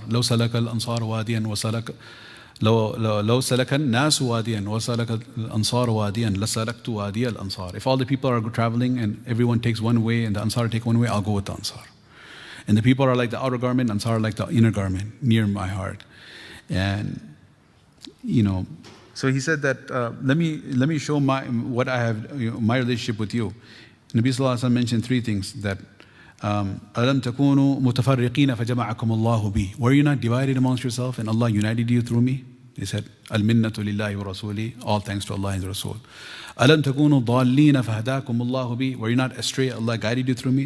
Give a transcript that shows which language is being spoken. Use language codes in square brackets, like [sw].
[ar] لو سلك الأنصار واديا وسلك لو سلك الناس واديا وسلك الأنصار واديا لسلكت وادي الأنصار. [en] If all the people are traveling and everyone takes one way and the Ansar take one way, I'll go with the Ansar. And the people are like the outer garment, Ansar are like the inner garment, near my heart. And so he said that let me show what I have, my relationship with you. Nabi Sallallahu Alaihi Wasallam mentioned 3 things, that [ar] أَلَمْ تَكُونُوا مُتَفَرِّقِينَ فَجَمَعَكُمُ اللَّهُ بِي. [en] Were you not divided amongst yourself and Allah united you through me? He said, [ar] الْمِنَّةُ لِلَّهِ وَرَسُولِهِ. [en] All thanks to Allah and His Rasul. [ar] أَلَمْ تَكُونُوا ضَالِّينَ فَهَدَاكُمُ اللَّهُ بِي. [en] Were you not astray? Allah guided you through me?